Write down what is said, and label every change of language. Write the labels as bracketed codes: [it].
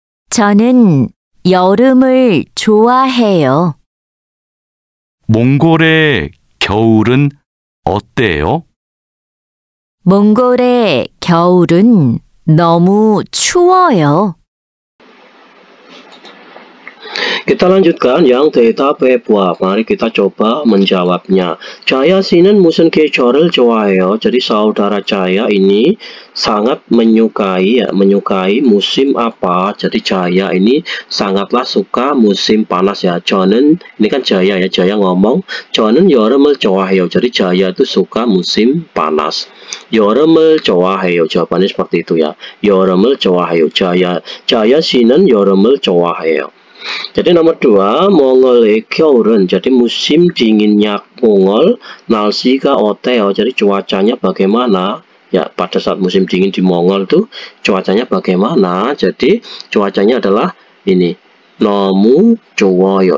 [ko] 저는 여름을 좋아해요. 몽골의 겨울은 어때요? 몽골의 겨울은 너무 추워요. [id] Kita lanjutkan yang 대답해봐. Mari kita coba menjawabnya. [ko] Jaya 씨는 무슨 계절을 좋아해요? [id] Jadi saudara Jaya ini sangat menyukai musim apa? Jadi Jaya ini sangatlah suka musim panas ya. 저는 ini kan Jaya ya, Jaya ngomong. [ko] 저는 여름을 좋아해요. [id] Jadi Jaya itu suka musim panas. [ko] 여름을 좋아해요. [id] Jawabannya seperti itu ya. [ko] 여름을 좋아해요. Jaya 씨는 여름을 좋아해요. [id] Jadi nomor 2, [ko] Mongol의 겨울은 [id] jadi musim dinginnya Mongol, [ko] 날씨가 어때요? [id] Jadi cuacanya bagaimana? Ya, pada saat musim dingin di Mongol tuh cuacanya bagaimana? Jadi cuacanya adalah ini, [ko] 너무 좋아요.